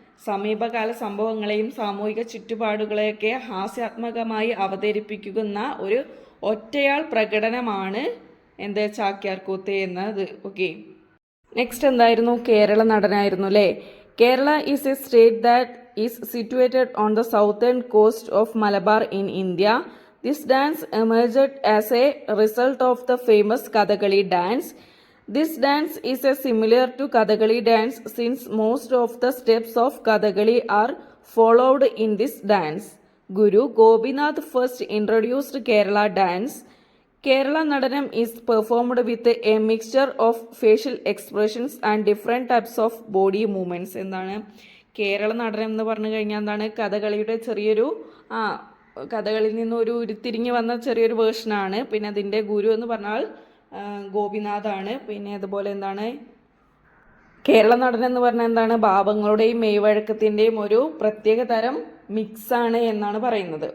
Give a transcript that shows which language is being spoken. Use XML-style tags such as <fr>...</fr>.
<ml>സമീപകാല സംഭവങ്ങളെയും സാമൂഹിക ചുറ്റുപാടുകളെയൊക്കെ ഹാസ്യാത്മകമായി അവതരിപ്പിക്കുന്ന ഒരു ഒറ്റയാൾ പ്രകടനമാണ് എന്ത്? ചാക്യാർ കൂത്ത് എന്നത്. ഓക്കെ. നെക്സ്റ്റ് എന്തായിരുന്നു? കേരള നടനായിരുന്നു അല്ലേ.</ml> <en>Kerala is a state that is situated on the southern coast of Malabar in India. This dance emerged as a result of the famous Kathakali dance. This dance is similar to Kathakali dance since most of the steps of Kathakali are followed in this dance. Guru Gopinath first introduced Kerala dance. Kerala Nadanam is performed with a mixture of facial expressions and different types of body movements.</en> <ml>എന്താണ് കേരള നടനം എന്ന് പറഞ്ഞു കഴിഞ്ഞാൽ എന്താണ്? കഥകളിയുടെ ചെറിയൊരു കഥകളിൽ നിന്ന് ഒരു ഉരുത്തിരിഞ്ഞ് വന്ന ചെറിയൊരു വേർഷനാണ്. പിന്നെ അതിൻ്റെ ഗുരു എന്ന് പറഞ്ഞാൽ ഗോപിനാഥാണ്. പിന്നെ അതുപോലെ എന്താണ്? കേരള നടനം എന്ന് പറഞ്ഞാൽ എന്താണ്? ഭാവങ്ങളുടെയും മെയ്വഴക്കത്തിൻ്റെയും ഒരു പ്രത്യേക തരം മിക്സാണ് എന്നാണ് പറയുന്നത്.</ml>